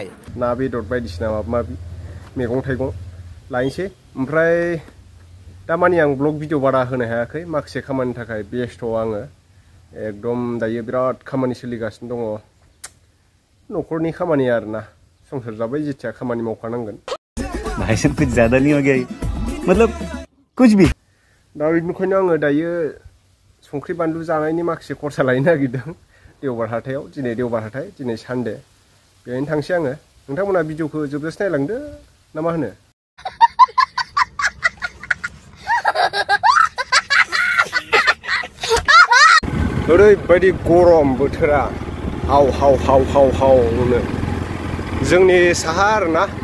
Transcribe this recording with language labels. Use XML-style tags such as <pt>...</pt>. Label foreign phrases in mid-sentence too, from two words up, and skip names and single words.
<brx>ना बेदर बायदिसिना माबा माबि मैगं थाइगं लायनोसै ओमफ्राय दामानि आं ब्लग भिडिअ बारा होनो हायाखै माखासे खामानिनि थाखाय बेस्थ' आङो एकदम दायो बिराद खामानि सोलिगासिनो दङ न'खरनि खामानि आरोना संसार जाबाय जेथिया खामानि मावखानांगोन</brx> <hi>भाई साहब कुछ ज्यादा नहीं हो गया मतलब कुछ भी</hi> <brx>दा बेनिखायनो आङो दायो संख्रि बानलु जानायनि माखासे खरसा लायनो नागिरदों देवबार हाथायाव दिनै देवबार हाथाय दिनै सानडे बेहायनो थांसै आङो नोंथांमोना भिडिअखौ जोबजासे नायलांदो ना मा होनो ओरैबायदि गरम बोथोरा हाव नो जोंनि साहा आरोना</brx>